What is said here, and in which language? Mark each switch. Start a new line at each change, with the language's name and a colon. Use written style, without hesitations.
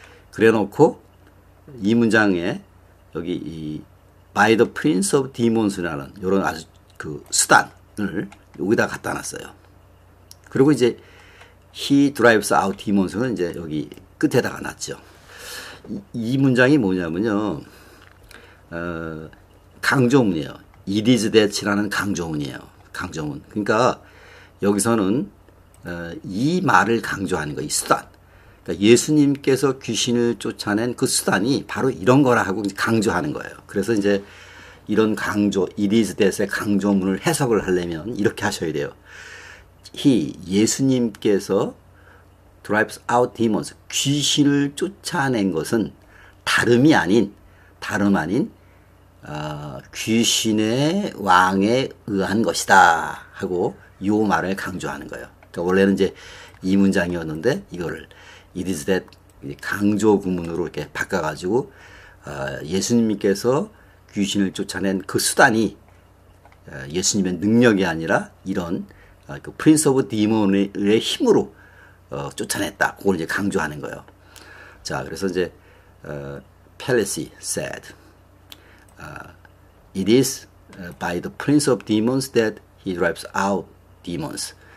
Korean: 그래놓고 이 문장에 여기
English: by the prince of demons
Korean: 라는 이런 아주 그 수단을 여기다 갖다 놨어요. 그리고 이제
English: he drives out demons
Korean: 는 이제 여기 끝에다가 놨죠. 이 문장이 뭐냐면요, 강조문이에요. It is that이라는 강조문이에요. 강조문. 그러니까 여기서는 이 말을 강조하는 거예요. 이 수단. 그러니까 예수님께서 귀신을 쫓아낸 그 수단이 바로 이런 거라 하고 강조하는 거예요. 그래서 이제 이런 강조, it is that의 강조문을 해석을 하려면 이렇게 하셔야 돼요. 예수님께서
English: drives out demons,
Korean: 귀신을 쫓아낸 것은 다름이 아닌 다름 아닌 귀신의 왕에 의한 것이다 하고 이 말을 강조하는 거예요. 그러니까 원래는 이제 이 문장이었는데 이거를 it is that 강조 구문으로 이렇게 바꿔가지고 예수님께서 귀신을 쫓아낸 그 수단이 예수님의 능력이 아니라 이런 그 프린스 오브 디몬의 힘으로 쫓아냈다. 그걸 이제 강조하는 거예요. 자, 그래서 이제
English: Pelosi said, it is by the prince of demons that he drives out demons.